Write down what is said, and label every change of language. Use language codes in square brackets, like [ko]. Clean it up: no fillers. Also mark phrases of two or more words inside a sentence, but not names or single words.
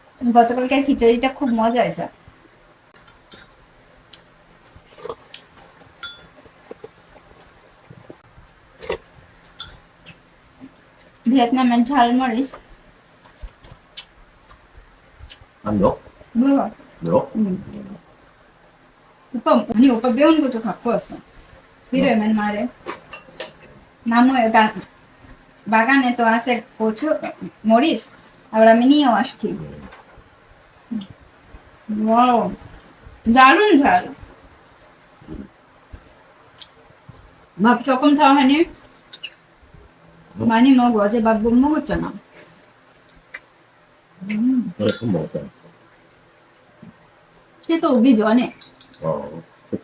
[bn] গতকালকার খিচুড়িটা খুব মজা হয়েছে। ভিয়েতনামের ঝাল মরিচ [vi] Ăn được. [ko] 뭐야? [vi] Được. [ko] 오빠 매운 거 좀 갖고 왔어. 필요하면 말해. 나무에 [bn] বাগানে তো আছে প্রচুর মরিচ, আর আমি নিয়েও আসছি। ওয়াও, দারুণ ঝাল। [ko] 밥 조금 더 하니? 많이 먹어. 어제 밥 못 먹었잖아. 그래, 좀 먹었어. 쟤도 오기 전에. 그치.